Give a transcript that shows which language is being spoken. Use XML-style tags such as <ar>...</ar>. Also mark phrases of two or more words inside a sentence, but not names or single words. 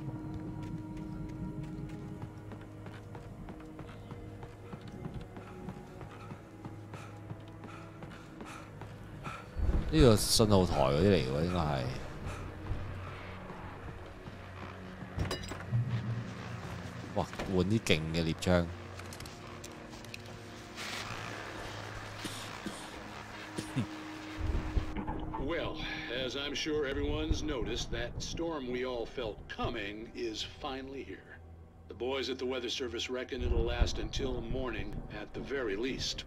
<yue>呢個信號台嗰啲嚟喎，應該係。哇！換啲勁嘅獵槍。</yue> <en>Well, as I'm sure everyone's noticed, that storm we all felt coming is finally here. The boys at the Weather Service reckon it'll last until morning at the very least.</en>